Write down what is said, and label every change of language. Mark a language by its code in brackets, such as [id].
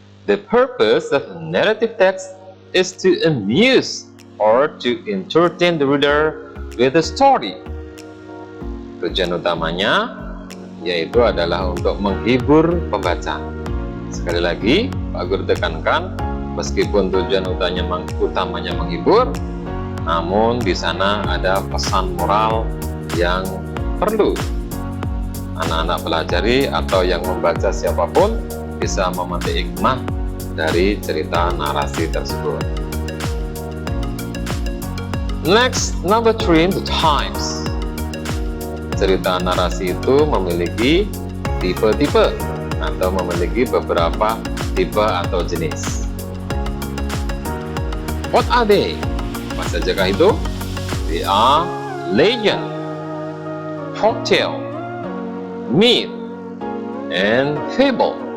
[en] The purpose of narrative text is to amuse or to entertain the reader with a story. [id] Tujuan utamanya yaitu adalah untuk menghibur pembaca. Sekali lagi, Pak Guru tekankan, meskipun tujuan utamanya menghibur, namun di sana ada pesan moral yang perlu anak-anak pelajari atau yang membaca siapapun bisa memetik hikmah dari cerita narasi tersebut. [en] Next, number 3, the types. [id] Cerita narasi itu memiliki tipe-tipe atau memiliki beberapa tipe atau jenis. [en] What are they? [id] Apa sajakah itu? [en] They are legend, folktale, myth, and fable.